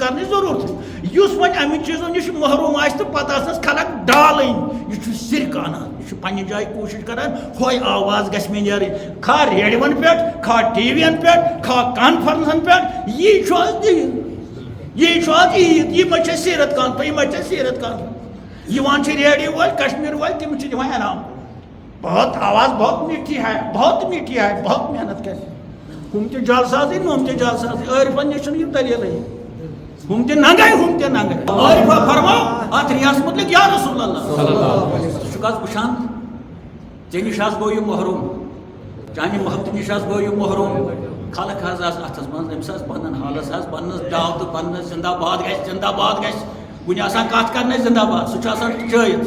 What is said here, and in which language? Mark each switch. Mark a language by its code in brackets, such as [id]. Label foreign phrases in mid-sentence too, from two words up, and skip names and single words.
[ks] کرنٕچ ضروٗرت یُس وۄنۍ اَمہِ چیٖزو نِش محروٗم آسہِ تہٕ پتہٕ آسنس خلق ڈالٕنۍ یہِ چھُ سِرکہٕ انان یہِ چھُ پننہِ جایہِ کوٗشِش کران ہۄے آواز گژھِ مےٚ نیرٕنۍ کھا ریڈیوَن پٮ۪ٹھ کھا ٹی وی ین پٮ۪ٹھ کھا کانفرنسن پٮ۪ٹھ یی چھُ آز دیٖن یی چھُ آز عیٖد یہِ ما چھِ سیٖرت کانفرنس یہِ ما چھِ سیٖرت کانفرنس یِوان چھِ ریڈیو وٲلۍ کشمیٖر وٲلۍ تِم چھِ دِوان انعام [ur] بہت آواز بہت میٖٹھی ہے [ks] بہت محنت کرِ ہُم تہِ جلسازٕے ہُم تہِ جلسازٕے عٲرفن نِش چھُنہٕ یہِ دٔلیٖلٕے ہُم تہِ ننگے عٲرفا فرماو اتھ رِیاض مُتعلِق [ar] یا رسول اللہ [ks] ژٕ چھُکھ آز وٕچھان ژےٚ نِش حظ گوٚو یہِ محروٗم چانہِ محبتہٕ نِش حظ گوٚو یہِ محروٗم خلق حظ آسہٕ اتھس منٛز أمِس حظ پننٮ۪ن حالس حظ پننس داو تہٕ پننس زندہ باد گژھِ کُنہِ آسان کتھ کرنٕچ زندہ باد سُہ چھُ آسان چٲیِتھ سُہ